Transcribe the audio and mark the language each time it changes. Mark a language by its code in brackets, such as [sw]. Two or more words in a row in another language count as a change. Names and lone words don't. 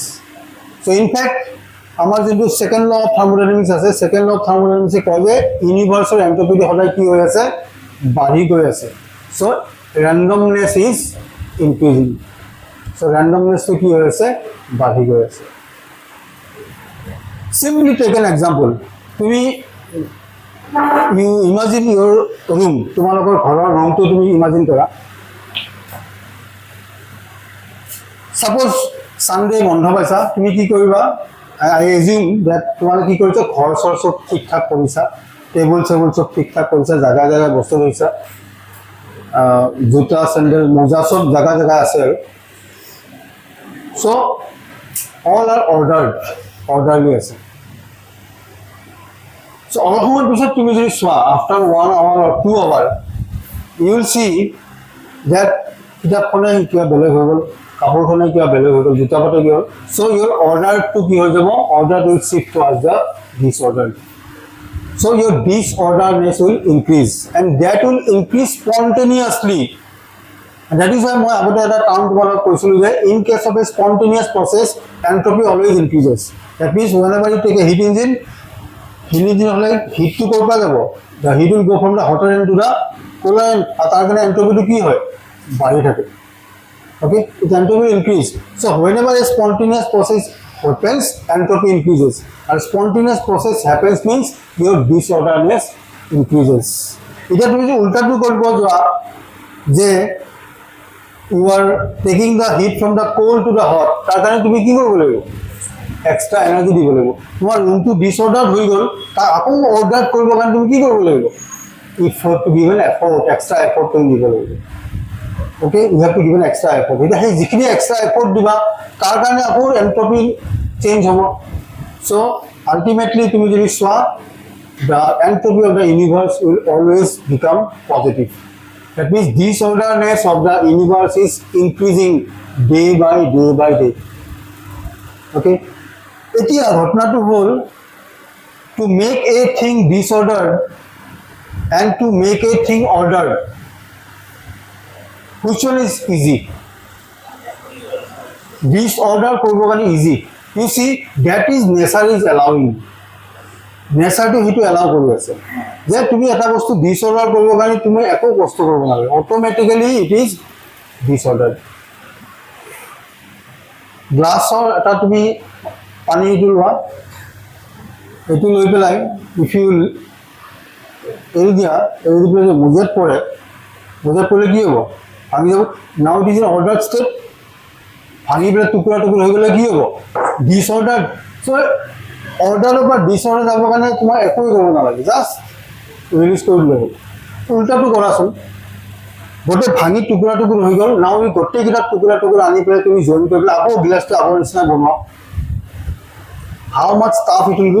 [en] So in fact [as] আমাৰ যোনটো [en] second law of thermodynamics [as] আছে, [en] second law of thermodynamicsে [as] কয় যে ইউনিভাৰ্ছৰ এন্ট্ৰপিটো সদায় কি হৈ আছে? বাঢ়ি গৈ আছে। [en] So randomness is increasing. [as] চ' ৰেণ্ডমনেছটো কি হৈ আছে? বাঢ়ি গৈ আছে। [en] Simply take an example. তুমি you imagine your room, [as] তোমালোকৰ ঘৰৰ ৰুমটো তুমি ইমাজিন কৰা। Suppose Sunday বন্ধ পাইছা, তুমি কি কৰিবা? [en] I assume that [as] তোমালোকে কি কৰিছা? ঘৰ চৰ চব ঠিক ঠাক কৰিছা, টেবুল চেবুল চব ঠিক ঠাক কৰিছা, জাগা জাগা বস্তু লৈছা, জোতা চেণ্ডেল মোজা চব জাগা জাগা আছে আৰু। [en] So all are orderly আছে। [as] So অলপ সময় পিছত তুমি যদি চোৱা, [en] after 1 hour or 2 hour, you will see that [as] কিতাপখনে কিবা বেলেগ হৈ গ'ল, কাপোৰখনে কিবা বেলেগ হৈ গ'ল, জোতা পাতে কি হ'ল, [en] so your orderটো [as] কি হৈ যাব, [en] order will shift towards the disorder. So your disorderness will increase and that will increase spontaneously. And that is why [as] মই আগতে এটা টাৰ্ম তোমালোকক কৈছিলোঁ যে [en] in case of a spontaneous process entropy always increases. That means whenever you take a heat engine [as] হ'লে হিটটো ক'ৰ পৰা যাব, [en] the heat will go from the hotter end to the cooler end, [as] আৰু তাৰ কাৰণে এন্ট্ৰপিটো কি হয়, বাঢ়ি থাকে. [en] Okay, its entropy will increase. So whenever a spontaneous process happens, entropy increases. And spontaneous process happens means your disorderness increases. [as] এতিয়া তুমি যে উল্টাটো কৰিব যোৱা যে [en] you are taking the heat from the cold to the hot, [as] তাৰ কাৰণে তুমি কি কৰিব লাগিব, [en] extra energy [as] দিব লাগিব. তোমাৰ ৰুমটো ডিসঅৰ্ডাৰ হৈ গ'ল, তাৰ আকৌ অৰ্ডাৰ কৰিবৰ কাৰণে তুমি কি কৰিব লাগিব, [en] effort to give an effort, extra effort [as] তুমি দিব লাগিব. [en] Okay, you have to give an extra effort. [as] এতিয়া সেই যিখিনি [en] extra effort [as] দিবা তাৰ কাৰণে আকৌ এন্ট্ৰপি চেঞ্জ হ'ব. [en] So ultimately [as] তুমি যদি চোৱা, [en] the entropy of the universe will always become positive. That means disorderness of the universe is increasing day by day by day. [as] Okay, এতিয়া ঘটনাটো হ'ল, [en] to make a thing disordered and to make a thing ordered, which one is easy? [as] Disorder কৰিব কাৰণে easy. [en] You see, that is nature is allowing. [as] নেচাৰটো সেইটো এলাউ কৰি আছে যে তুমি এটা বস্তু ডিসঅৰ্ডাৰ কৰিব কাৰণে তুমি একো কষ্ট কৰিব নালাগে, [en] automatically it is disorder. [as] গ্লাছৰ এটা তুমি পানী এইটো লোৱা, এইটো লৈ পেলাই [en] if you [as] এৰি দিয়া, এৰি দি পেলাই মোজাত পৰিলে কি হ'ব, ভাঙি যাব. [en] Now it is in order state, [as] ভাঙি পেলাই টুকুৰা টুকুৰা হৈ গ'লে কি হ'ব, ডিসঅৰ্ডাৰ. চ' অৰ্ডাৰৰ পৰা ডিসঅৰ্ডাৰ যাবৰ কাৰণে তোমাৰ একোৱে কৰিব নালাগে, [en] just release [as] কৰি দিলে হ'ল. উল্টাটো কৰাচোন, গোটেই ভাঙি টুকুৰা টুকুৰ হৈ গ'ল, নাও এই গোটেইকেইটা টুকুৰা টুকুৰা আনি পেলাই তুমি জইন কৰি পেলাই আকৌ গিলাচটো আগৰ নিচিনা বনোৱা, [en] how much tough it will be.